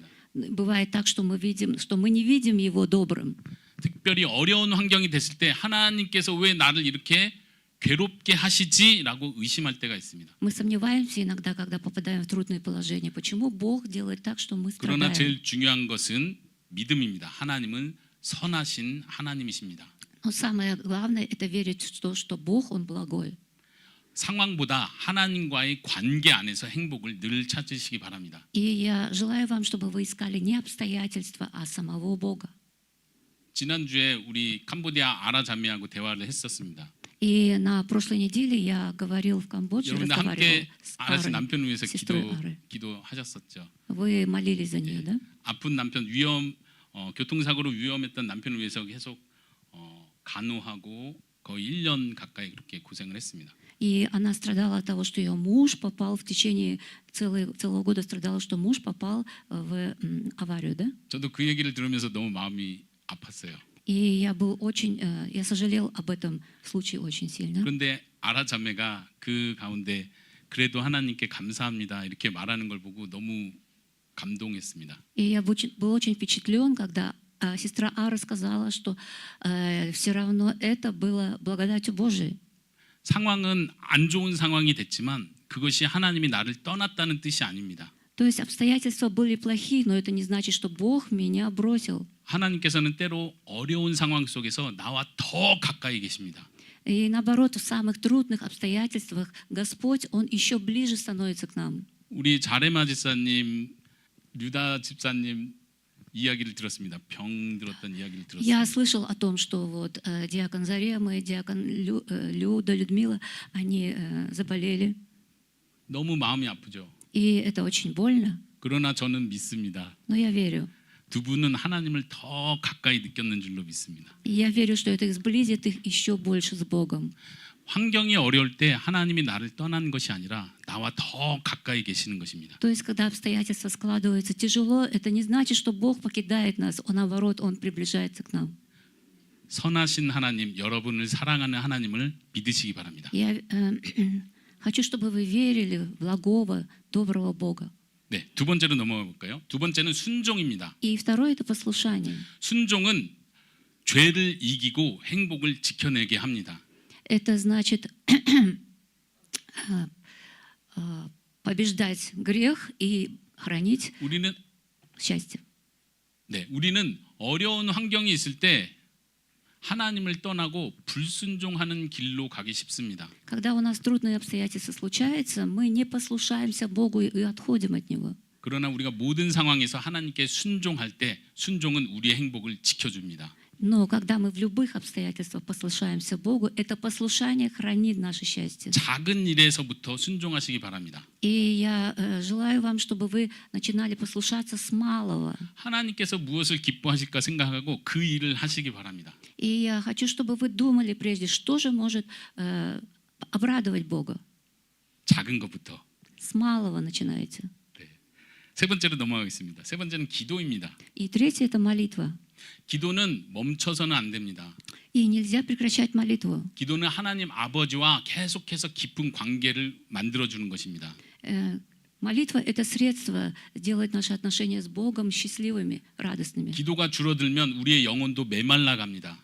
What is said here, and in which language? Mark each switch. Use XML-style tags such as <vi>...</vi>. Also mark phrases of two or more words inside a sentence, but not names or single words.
<ru>Бывает так, что мы не видим Его добрым.</ru> <ko>특별히 어려운 환경이 됐을 때 하나님께서 왜 나를 이렇게 괴롭게 하시지라고 의심할 때가 있습니다.</ko> <ru>Мы сомневаемся иногда, когда попадаем в трудное положение. Почему Бог делает так, что мы</ru> <ko>그러나</ko> <ru>страдаем?</ru> <ko>제일 중요한 것은 믿음입니다. 하나님은 선하신 하나님이십니다.</ko> <ru>Но самое главное – это верить в то, что Бог, Он благой.</ru> <ko>상황보다 하나님과의 관계 안에서 행복을 늘 찾으시기 바랍니다.</ko> <ru>И я желаю вам, чтобы вы искали не обстоятельства, а самого Бога.</ru> <ko>지난주에 우리 캄보디아 아라자미하고 대화를 했었습니다.</ko> <ru>И на прошлой неделе я говорил в Камбодже,</ru> <ko>여러분들</ko> <ru>разговаривал</ru> <ko>함께</ko> <ru>с</ru> <ko>아라씨</ko> <ru>Арой,</ru> <ko>남편을 위해서</ko> <ru>сестрой Ары.</ru> <ko>기도하셨었죠.</ko> <ru>Вы молились за нее, да?</ru> <ko>아픈 남편 교통사고로 위험했던 남편을 위해서 계속 간호하고 거의 1년 가까이 그렇게 고생을 했습니다.</ko> <ru>И она страдала от того, что ее муж попал в течение целого года страдала, что муж попал в аварию, да?</ru> <ko>저도 그 얘기를 들으면서 너무 마음이 아팠어요.</ko> <ru>И я был очень, я сожалел об этом случае очень сильно.</ru> <ko>그런데 아라 자매가 그 가운데 그래도 하나님께 감사합니다 이렇게 말하는 걸 보고 너무 감동했습니다.</ko> <ru>И я был очень впечатлен, когда сестра Ара сказала, что все равно это было благодатью Божией.</ru> <ko>상황은 안 좋은 상황이 됐지만 그것이 하나님이 나를 떠났다는 뜻이 아닙니다.</ko> <ru>То есть обстоятельства были плохие, но это не значит, что Бог меня бросил.</ru> <ko>하나님께서는 때로 어려운 상황 속에서 나와 더 가까이 계십니다.</ko> <ru>И наоборот, в самых трудных обстоятельствах Господь, Он еще ближе становится к нам.</ru> <ko>우리 자레마 집사님, 류다 집사님 이야기를 들었습니다. 병 들었던 이야기를</ko> <ru>Я</ru> <ko>들었습니다.</ko> <ru>слышал о том, что вот диакон Зарема и диакон Люда, Людмила, они заболели.</ru> <ko>너무 마음이 아프죠.</ko> <ru>И это очень больно,</ru> <ko>그러나 저는 믿습니다.</ko> <ru>но я верю.</ru> <ko>두 분은 하나님을 더 가까이 느꼈는 줄로 믿습니다.</ko> <ru>И я верю, что это сблизит их еще больше с Богом.</ru> <ko>환경이 어려울 때 하나님이 나를 떠난 것이 아니라 나와 더 가까이 계시는 것입니다.</ko> <ru>То есть, когда обстоятельства складываются тяжело, это не значит, что Бог покидает нас, а наоборот, Он приближается к нам.</ru> <ko>선하신 하나님, 여러분을 사랑하는 하나님을 믿으시기 바랍니다.</ko> <ru>Я хочу, чтобы вы верили в благого, доброго Бога.</ru> <ko>네, 두 번째로 넘어가 볼까요? 두 번째는 순종입니다.</ko> <ru>И второе – это послушание.</ru> <ko>순종은 죄를 이기고 행복을 지켜내게 합니다.</ko> <ru>Это значит побеждать грех и хранить</ru> <ko>우리는</ko> <ru>счастье.</ru> <ko>우리는 어려운 환경이 있을 때 하나님을 떠나고 불순종하는 길로 가기 쉽습니다.</ko> <ru>Когда у нас трудные обстоятельства случаются, мы не послушаемся Богу и отходим от Него.</ru> <ko>그러나 우리가 모든 상황에서 하나님께 순종할 때 순종은 우리의 행복을 지켜줍니다.</ko> <ru>Но когда мы в любых обстоятельствах послушаемся Богу, это послушание хранит наше счастье.</ru> <ko>작은 일에서부터 순종하시기 바랍니다.</ko> <ru>И я желаю вам, чтобы вы начинали послушаться с малого.</ru> <ko>하나님께서 무엇을 기뻐하실까 생각하고 그 일을 하시기 바랍니다.</ko> <ru>И я хочу, чтобы вы думали прежде, что же может обрадовать Бога.</ru> <ko>작은 것부터.</ko> <ru>С малого начинайте.</ru> <ko>세 번째로 넘어가겠습니다. 세 번째는 기도입니다.</ko> <ru>И третье – это молитва.</ru> <ko>기도는 멈춰서는 안 됩니다.</ko> <ru>И нельзя прекращать молитву.</ru> <ko>기도는 하나님 아버지와 계속해서 깊은 관계를 만들어주는 것입니다.</ko> <ru>Молитва – это средство делать наши отношения с Богом счастливыми, радостными.</ru> <ko>기도가 줄어들면 우리의 영혼도 메말라 갑니다.</ko>